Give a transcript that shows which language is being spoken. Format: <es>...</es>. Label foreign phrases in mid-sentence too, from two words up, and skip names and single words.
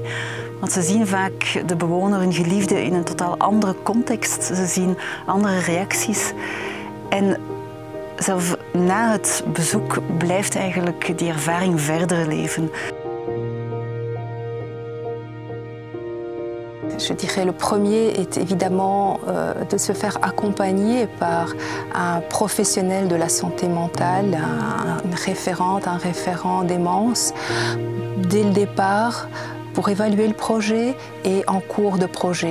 <nl>Want ze zien vaak de bewoner, hun geliefde, in een totaal andere context. Ze zien andere reacties. En zelfs na het bezoek blijft eigenlijk die ervaring verder leven.</nl> <fr>Je dirais le premier est évidemment de se faire accompagner par un professionnel de la santé mentale, une référente, un référent démence, dès le départ, pour évaluer le projet et en cours de projet.</fr>